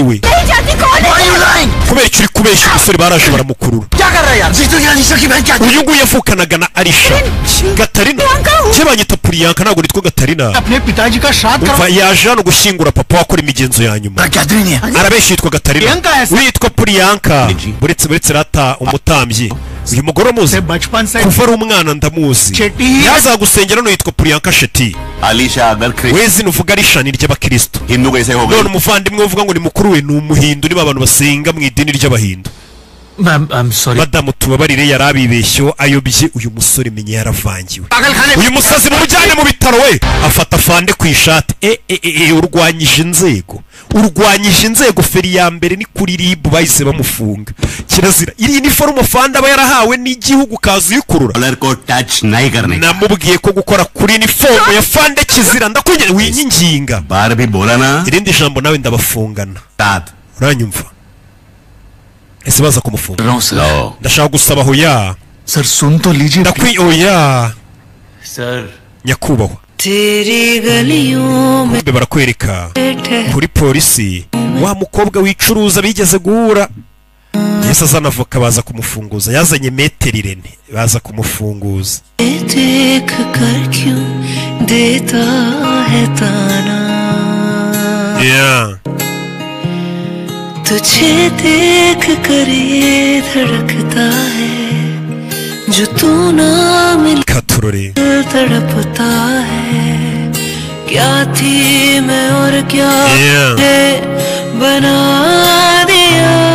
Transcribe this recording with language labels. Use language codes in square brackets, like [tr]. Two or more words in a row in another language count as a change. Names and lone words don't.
[rw] we kubera icyo uri kubeshya umusore baraje baramukurura uyu nguyu yavukanaga na Arisha Gatarina cye banyita Priyanka ntabwo nitwa Gatarina umva yaje hano gushyingura papa wakora imigenzo ya nyuma arabeshya yitwa Gatarina witwa Priyanka buretse rata umutambyi uyu mugore muzi kuva ari umwana ndamuzi yazagusengera no yitwa Priyanka Shetty [hi] Alisha agar [rw] wezi nuvuga Arisha ni ry'abakristo [hi] Hindu कैसे हो गए [rw] none umuvandimwe uvuga ngo ni mukuru we ni umuhindu niba abantu basenga mu idini ry'abahindu [en] I'm sorry. [rw] Madamu tubabarire yarabibeshyo ayobye uyu musore menye yaravangiwe uyu musazi mumujyane mu bitaro we afata fande ku ishati urwanyije inzego feri ya mbere ni kuri RIB bahise bamufunga kirazira iri ni forume fande aba yarahawe n'igihugu kazi uyikurura namubwiye ko gukora kuri ni forume ya fande kizira ndakugira winyinginga [hi] बार भी बोला ना [rw] irindi jambo nawe ndabafungana uranyumva ese baza kumufunga ndashaka gusaba hoya [hi] सर सुन तो लीजिए [rw] ndakwi oya [hi] सर [rw] nyakubahwa [hi] तेरी गलियों में [rw] kumbe barakwereka kuri polisi wa mukobwa wicuruza bigeze guhura Yesu azana avoka baza kumufunguza yazanye metero Irene baza kumufunguza [hi] देख कर क्यों देता है ताना तुझे देख कर ये धड़कता है जो तू ना मिल तड़पता है क्या थी मैं और क्या है बना दिया